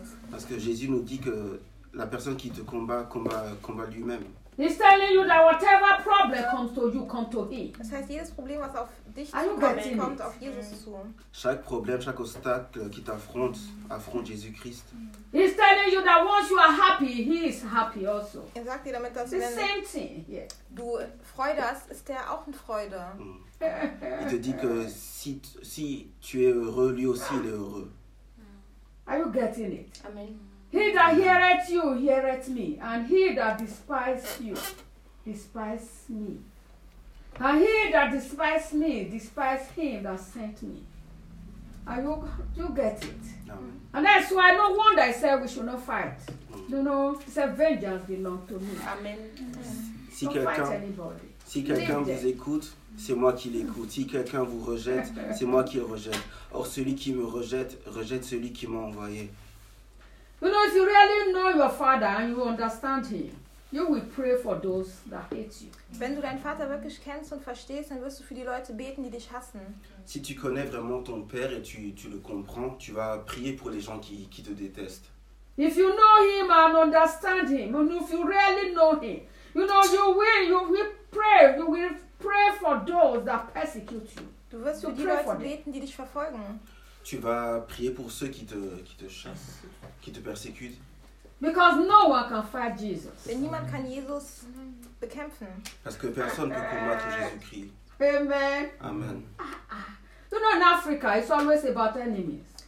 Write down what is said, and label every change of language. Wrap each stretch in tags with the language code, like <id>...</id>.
<fr>Parce que Jésus nous dit que la personne qui te combat, combat lui-même.</fr> <en>He's telling you that whatever problem comes to you, come to him.</en> <de>Das heißt, jedes Problem, was auf dich zukommt, kommt auf Jesus zu.</de> <fr>Chaque problème, chaque obstacle qui t'affronte, affronte Jésus-Christ.</fr> <en>He's telling you that once you are happy, he is happy also.</en> <de>Er sagt dir damit, dass wenn du Freude hast, ist er auch in Freude.</de> <fr>Il te dit que si tu es heureux, lui aussi il est heureux.</fr> <en>Are you getting it? Amen. He that heareth you, heareth me. And he that despise you, despise me. And he that despise me, despise him that sent me. Are you get it? Amen. And that's why no wonder I said we should not fight. You know, it's a vengeance belong to me. Amen.</en> <fr>Si quelqu'un, si quelqu'un vous écoute, c'est moi qui l'écoute. Si quelqu'un vous rejette, c'est moi qui le rejette. Or celui qui me rejette, rejette celui qui m'a envoyé.</fr> <en>You know, if you really know your father and you understand him, you will pray for those that hate you.</en> <de>Wenn du deinen Vater wirklich kennst und verstehst, dann wirst du für die Leute beten, die dich hassen.</de> <fr>Si tu connais vraiment ton père et tu le comprends, tu vas prier pour les gens qui te détestent.</fr> <en>If you know him and understand him, and if you really know him, you know you will pray for those that persecute you.</en> <de>Du wirst für die Leute beten, die dich verfolgen.</de> <fr>Tu vas prier pour ceux qui te chassent, qui te persécutent.</fr> <en>Because no one can fight Jesus.</en> <de>Denn niemand kann Jesus bekämpfen.</de> <fr>Parce que personne ne peut combattre Jésus-Christ.</fr> <en>Amen. Amen. You know, in Africa, it's always about enemies.</en>